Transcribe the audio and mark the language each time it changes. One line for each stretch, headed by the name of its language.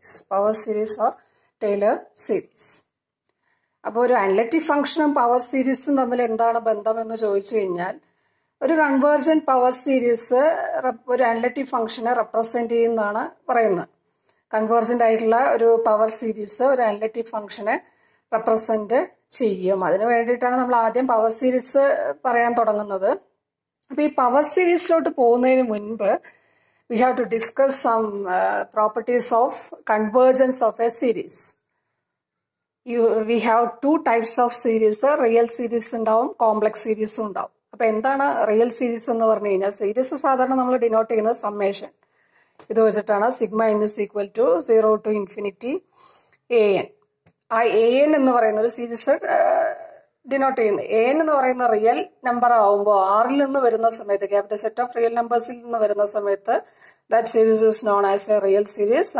Malayalam: Power series or Taylor series. അപ്പോൾ ഒരു analytic ഫംഗ്ഷനും പവർ സീരീസും തമ്മിൽ എന്താണ് ബന്ധം എന്ന് ചോദിച്ചു കഴിഞ്ഞാൽ, ഒരു കൺവേർജന്റ് പവർ സീരീസ് ഒരു അനലിറ്റിക് ഫംഗ്ഷനെ റെപ്രസെന്റ് ചെയ്യുന്നതാണ് പറയുന്നത്. കൺവേർജന്റ് ആയിട്ടുള്ള ഒരു പവർ സീരീസ് ഒരു അനലിറ്റിക് ഫംഗ്ഷനെ റെപ്രസെന്റ് ചെയ്യും. അതിനു വേണ്ടിയിട്ടാണ് നമ്മൾ ആദ്യം പവർ സീരീസ് പറയാൻ തുടങ്ങുന്നത്. അപ്പൊ ഈ പവർ സീരീസിലോട്ട് പോകുന്നതിന് മുൻപ്
English: we have to discuss some properties of convergence of a series. We have 2 types of series,
Malayalam: real series ഉണ്ടാവും, കോംപ്ലക്സ് സീരീസും ഉണ്ടാവും. അപ്പൊ എന്താണ് റിയൽ സീരീസ് എന്ന് പറഞ്ഞു കഴിഞ്ഞാൽ, സീരീസ് സാധാരണ നമ്മൾ ഡിനോട്ട് ചെയ്യുന്നത് സമ്മേഷൻ ഇത് വെച്ചിട്ടാണ്.
English: Sigma n is equal to 0 to infinity an.
Malayalam: ആ an എന്ന് പറയുന്ന ഒരു സീരീസ് ഡിനോട്ട് ചെയ്യുന്നത്. an എന്ന് പറയുന്ന റിയൽ നമ്പർ ആവുമ്പോൾ ആറിൽ നിന്ന് വരുന്ന സമയത്ത്, ക്യാപിറ്റൽ സെറ്റ് ഓഫ് റിയൽ നമ്പേഴ്സിൽ നിന്ന് വരുന്ന സമയത്ത്
English: That series is known as a real series.